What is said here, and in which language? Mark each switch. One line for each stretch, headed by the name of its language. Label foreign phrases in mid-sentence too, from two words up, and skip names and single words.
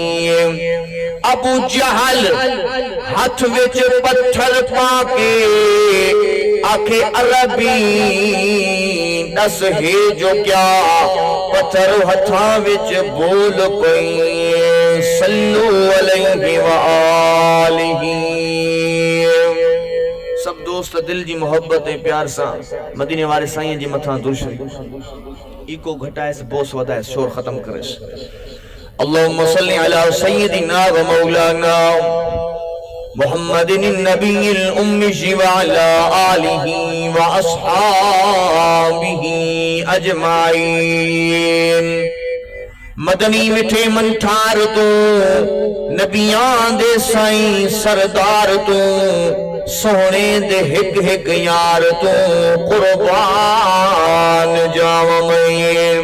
Saraiki: ابو جہل ہتھ وچ پتھر پا کے آکھے عربی دس ہے جو کیا، پتھر ہتھاں وچ بول پئی
Arabic: صلوا عليه وآله.
Sindhi: سڀ دوست دل جي محبت ۽ پيار سان مديني واري سائين جي مٿان درود شريف اِڪو گهٽائيس، ٻوس وڌائيس، شور ختم ڪريس.
Arabic: اللهم صل على سيدنا ومولانا محمد النبي الأمي وعلى آله وأصحابه أجمعين.
Saraiki: مدنی مٹھے منٹھار توں، نبیاں دے سائیں سردار توں، سونے دے ہک ہک یار توں قربان جاواں میں.